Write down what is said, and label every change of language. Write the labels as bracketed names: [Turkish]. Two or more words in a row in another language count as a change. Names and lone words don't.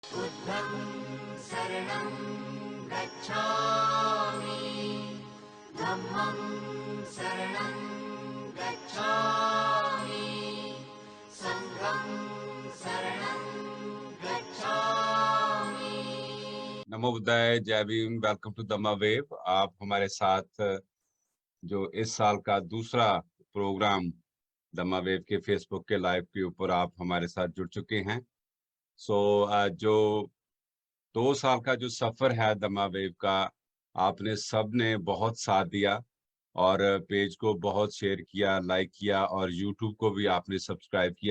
[Pali] बुद्धं शरणं गच्छामि, धम्मं शरणं गच्छामि, संघं शरणं गच्छामि। नमो बुद्धाय, [Hindi] जय भीम। [English] Welcome to Damma Wave. [Hindi] आप हमारे साथ जो इस साल का दूसरा प्रोग्राम दम्मा वेव के फेसबुक के लाइव के ऊपर आप हमारे साथ जुड़ चुके हैं। जो 2 साल का जो सफर है दम्मा वेव का, आपने सबने बहुत साथ दिया और पेज को बहुत शेयर किया, लाइक किया और यूट्यूब को भी आपने सब्सक्राइब किया।